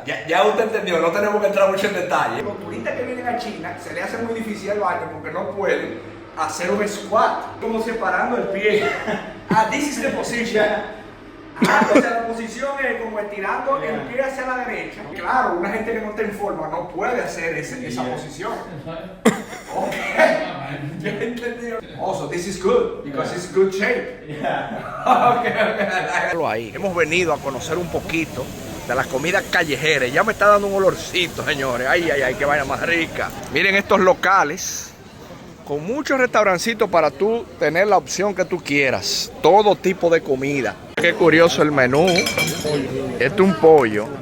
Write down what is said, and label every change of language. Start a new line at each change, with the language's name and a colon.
Spanish: Ya usted entendió, no tenemos que entrar mucho en detalle. Los turistas que vienen a China se les hace muy difícil el baño porque no pueden hacer un squat, como separando el pie.
English: This is the position.
Spanish: O sea, la posición es como estirando el pie hacia la derecha. Claro, una gente que no está en forma no puede hacer esa posición. Okay. Yo entendí.
English: Also, this is good because it's good shape.
Spanish: Okay. Ahí. Hemos venido a conocer un poquito de las comidas callejeras. Ya me está dando un olorcito, señores. Ay, qué vaina más rica. Miren estos locales con muchos restaurancitos para tú tener la opción que tú quieras. Todo tipo de comida. Qué curioso el menú. Este es un pollo.